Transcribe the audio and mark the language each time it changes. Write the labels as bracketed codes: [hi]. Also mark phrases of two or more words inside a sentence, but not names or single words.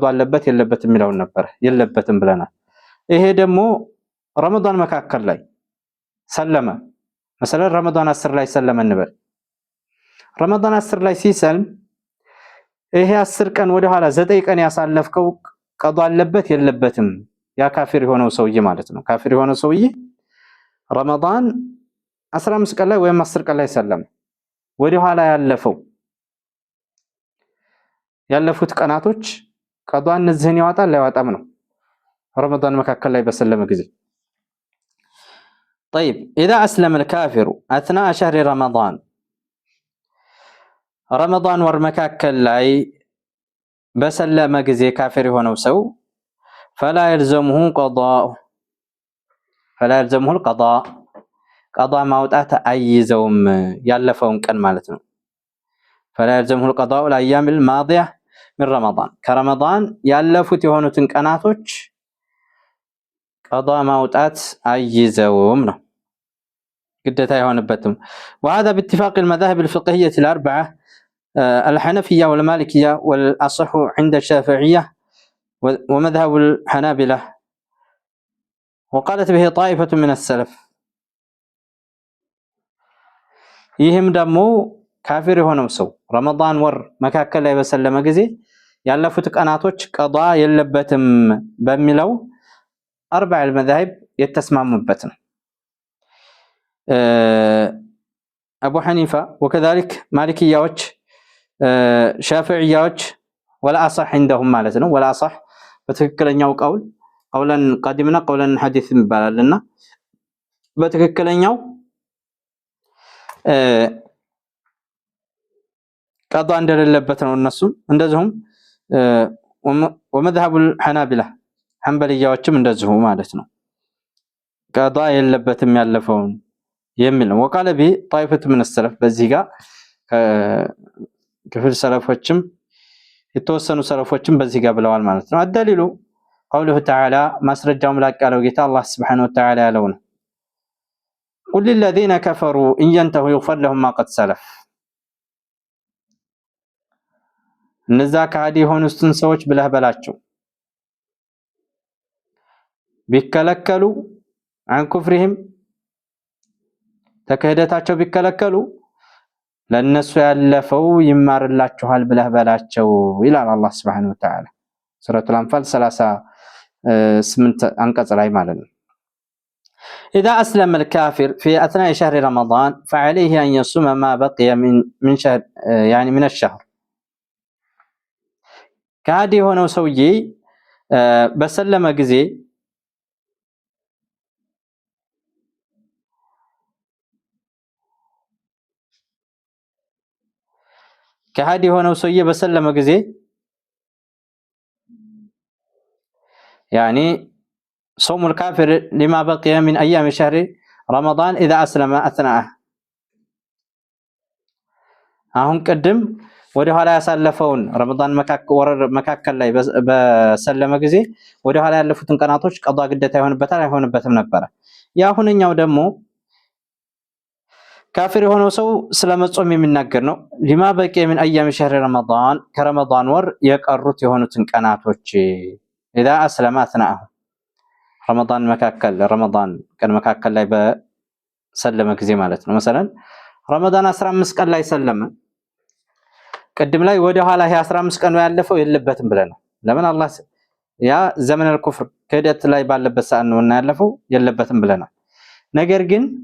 [am] አለበት የለበትም የሚለውን ነበር። የለበትም ብለናል። ይሄ ደግሞ ረመዳን መካከል ላይ ሰለመ። መሰለን ረመዳን 10 ላይ ሰለመ እንበል። ረመዳን 10 ላይ ሲሰልም ይሄ 10 ቀን ወደ ኋላ 9 ቀን ያሳለፍከው ቀዷ አለበት የለበትም ያ ካፊር የሆነው ሰውዬ ማለት ነው። ካፊር የሆነው ሰውዬ ረመዳን 15 ቀን ላይ ወይም 10 ቀን ላይ ሰለመ። ወደ ኋላ ያለፉት ቀናቶች ቀዷ እነዚህን ያወጣል አይወጣም ነው ረመዳን መካከል ላይ በሰለመ ጊዜ። [ar] طيب اذا اسلم الكافر اثناء شهر رمضان [am] رمضان ወር መካከል ላይ በሰለመ ጊዜ ካፊር የሆነው ሰው [ar] فلا يلزمه القضاء قضاء [am] ማውጣት አይዘውም ያለፈውን ቀን ማለት ነው [ar] فلا يلزمه القضاء الايام الماضيه من رمضان كرمضان [am] ያለፉት የሆኑትን ቀናቶች [ar] قضاء [am] ማውጣት አይዘውም ነው ግዴታ የሆነበትም [ar] وهذا باتفاق المذاهب الفقهيه الاربعه الحنفيه والمالكيه والاصح عند الشافعيه ومذهب الحنابلة وقالت به طائفة من السلف [am] ይህም ደግሞ ካፊር የሆነው ሰው ረመዳን ወር መካከል ላይ በሰለመ ጊዜ ያለፉት ቀናቶች ቀዷ የለበትም በሚለው አርባዕ المذاهب የተስማሙበት ነው አቡ ሐኒፋ وكذلك ማሊኪያዎች ሻፊዒያዎች [ar] والأصح عندهم [am] ማለት ነው والأصح በትክክለኛው ቀውል [ar] قولاً قديماً وقولاً حديثاً [am] ይባላልና በትክክለኛው ቀዷ እንደሌለበት ነው እነሱም እንደዚሁም [ar] ومذهب الحنابلة [am] ሐንበልያዎችም እንደዚሁ ማለት ነው ቀዷ የለበትም ያለፈውን የሚል ነው [ar] وقال به طائفة من السلف [am] በዚህ ጋር ክፍል ሰለፎችም የተወሰኑ ሰለፎችም በዚህ ጋር ብለዋል ማለት ነው አደሊሉ [ar] قوله تعالى [am] ማስረጃው ምላቅ ያለው ጌታ አላህ [ar] سبحانه وتعالى [am] ያለው ነው [ar] قل للذين كفروا إن ينتهوا يغفر لهم ما قد سلف [am] እነዛ ከሃዲ የሆኑትን ሰዎች ብለህ በላቸው ቢከለከሉ [ar] عن كفرهم [am] ተከህደታቸው ቢከለከሉ ለነሱ ያለፈው ይማርላችኋል ብለህ በላቸው ይላል አላህ [ar] سبحانه وتعالى [am] ሱረቱል አንፋል 38 አንቀጽ ላይ ማለት ነው [ar] إذا أسلم الكافر في أثناء شهر رمضان فعليه أن يصوم ما بقي من شهر يعني من الشهر [am] ከሃዲ የሆነው ሰውዬ በሰለመ ጊዜ [ar] ከሃዲ የሆነው ሰውዬ በሰለመ ጊዜ يعني صوم الكافر لما بقي من أيام شهر رمضان إذا أسلم أثناءه [am] አሁን ቀደም ወደ ኋላ ያሳለፈውን ረመዳን መካከል ላይ በሰለመ ጊዜ ወደ ኋላ ያለፉትን ቀናቶች ቀዷ ግዴታ ይሆንበታል አይሆንበትም ነበር ያሁንኛው ደግሞ ካፊር የሆነው ሰው ስለመጾም የሚናገር ነው [ar] لما بقي من أيام شهر رمضان [am] ከረመዳን ወር የቀሩት የሆኑትን ቀናቶች [ar] إذا أسلم أثناءه [am] رمضان መካከል ረመዳን ቀን መካከል ላይ በሰለመ ጊዜ ማለት ነው مثلا ረመዳን 15 ቀን ላይ ሰለመ ቀድም ላይ ወደ ኋላ 15 ቀን ያለፈው የለበትም ብለን ነው ለምን አላህ ያ ዘመን الكفر ከደት ላይ ባለበት ሰዓት ነው እና ያለፈው የለበትም ብለናል ነገር ግን